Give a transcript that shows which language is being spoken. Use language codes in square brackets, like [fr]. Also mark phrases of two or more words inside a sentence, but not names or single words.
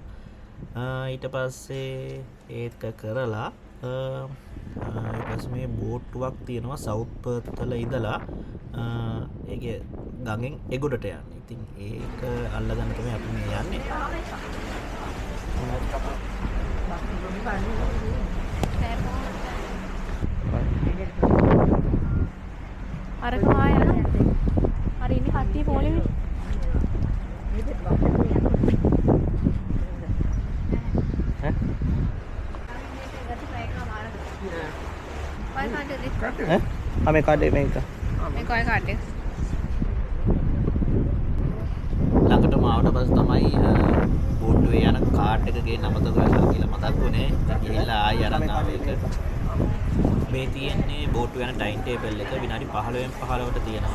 [si] ඊට පස්සේ ඒක කරලා ඊට පස්සේ මේ බෝට්ටුවක් තියෙනවා සවුත් පර්ත් වල ඉඳලා ඒකේ ගඟෙන් එගොඩට යන්න. ඉතින් ඒක අල්ලගන්න තමයි අපි මේ යන්නේ. අර කහා යන අර ඉන්නේ කට්ටිය පොළේ [hi] हमें कार्ड दे बैंक का [si] මේ කොයි කාඩ් එක ළඟටම ආවට පස්සේ තමයි බෝට්ටුවේ යන කාඩ් එක ගේන්න අමතක වෙලා කියලා මතක් වුණේ. ගිහිල්ලා ආයෙ අරන් ආවේ ඒක. මේ තියෙන්නේ බෝට්ටුව යන [en] time table [si] එක විනාඩි 15න් 15ට තියෙනවා.